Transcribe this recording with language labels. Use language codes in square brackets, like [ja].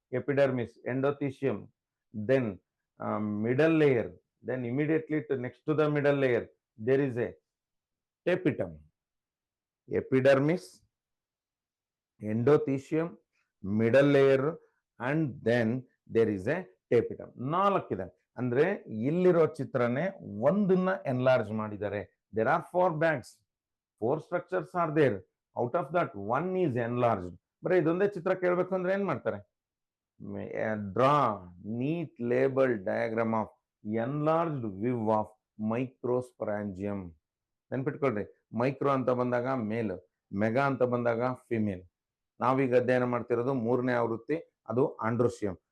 [en] Epidermis, endothelium, then middle layer, then immediately next to the middle layer there is a tapetum, epidermis, endothelium, middle layer, and then there is a tapetum. [kn] ನಾಲ್ಕಿದೆ. ಅಂದ್ರೆ ಇಲ್ಲಿರೋ ಚಿತ್ರನೇ ಒಂದನ್ನ enlarge ಮಾಡಿದ್ದಾರೆ. [en] There are 4 bags, 4 structures are there. Out of that, one is enlarged. [kn] ಬರೀ ಇದೊಂದೇ ಚಿತ್ರ ಕೇಳಬೇಕು ಅಂದ್ರೆ ಏನ್ ಮಾಡ್ತಾರೆ? [en] Draw neat label diagram of enlarged view of microsporangium. [kn] ನೆನ್ಪಿಟ್ಕೊಳ್ರಿ, micro ಅಂತ ಬಂದಾಗ ಮೇಲ್, ಮೆಗಾ ಅಂತ ಬಂದಾಗ ಫಿಮೇಲ್. ನಾವೀಗ ಅಧ್ಯಯನ ಮಾಡ್ತಿರೋದು 3ನೇ ಆವೃತ್ತಿ, ಅದು ಆಂಡ್ರೋಸಿಯಂ.